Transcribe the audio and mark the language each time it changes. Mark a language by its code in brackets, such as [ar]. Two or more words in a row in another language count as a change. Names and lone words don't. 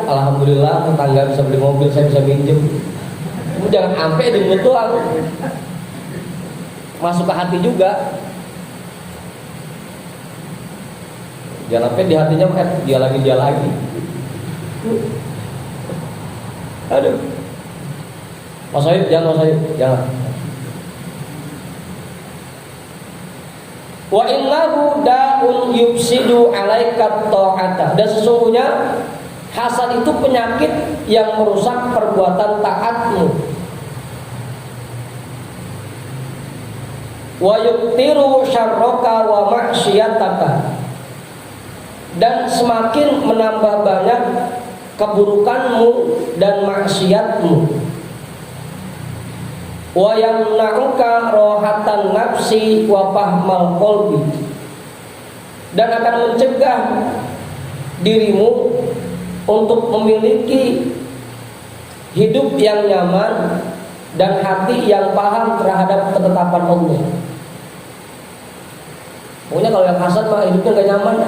[id] Alhamdulillah, tetangga bisa beli mobil, saya bisa minjem. Kamu jangan sampai di mulut doang, masuk ke hati juga. Jangan sampai di hatinya dia lagi. Aduh. Mas Sohib, jangan. [ar] وإنه داء يفسد عليك طاعة. [id] Dan sesungguhnya hasad itu penyakit yang merusak perbuatan taatmu. [ar] ويكثر شرك ومعصيتك. [id] Dan semakin menambah banyak keburukanmu dan maksiatmu. [ar] ويمنعك راحة النفس وفهم القلب, [id] dan akan mencegah dirimu untuk memiliki hidup yang nyaman dan hati yang paham terhadap ketetapan Allah. Pokoknya kalau yang hasad mah hidupnya gak nyaman ya.